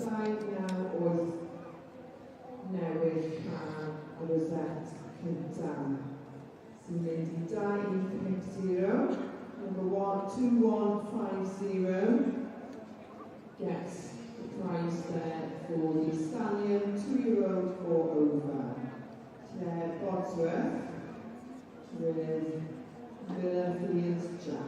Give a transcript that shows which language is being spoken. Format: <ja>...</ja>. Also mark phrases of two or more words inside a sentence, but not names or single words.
<cy>naw wyth newydd cael y rosette cyntaf sy'n mynd i 2150.</cy> <en>Number 2150 gets the prize there for the stallion 2-year-old or over. Claire Bodsworth with Villa Fields Jack.</en>